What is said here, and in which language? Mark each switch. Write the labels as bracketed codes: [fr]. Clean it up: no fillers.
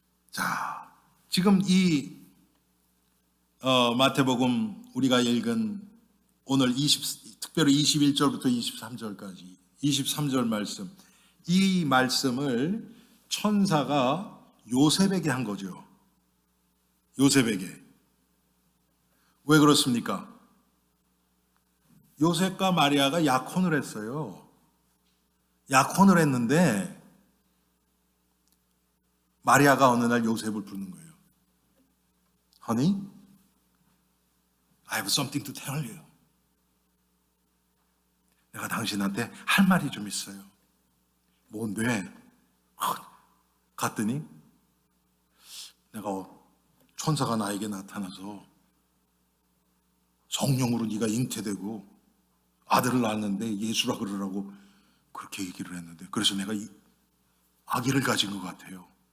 [ko] 자, 지금 이 마태복음 우리가 읽은 오늘 특별히 21절부터 23절까지 23절 말씀, 이 말씀을 천사가 요셉에게 한 거죠. 요셉에게. 왜 그렇습니까? 요셉과 마리아가 약혼을 했어요. 약혼을 했는데 마리아가 어느 날 요셉을 부르는 거예요. [en] Honey, I have something to tell you. [ko] 내가 당신한테 할 말이 좀 있어요. 뭔데? 갔더니 내가 천사가 나에게 나타나서 성령으로 네가 잉태되고 아들을 낳았는데 예수라 그러라고 그렇게 얘기를 했는데, 그래서 내가 이 아기를 가진 것 같아요.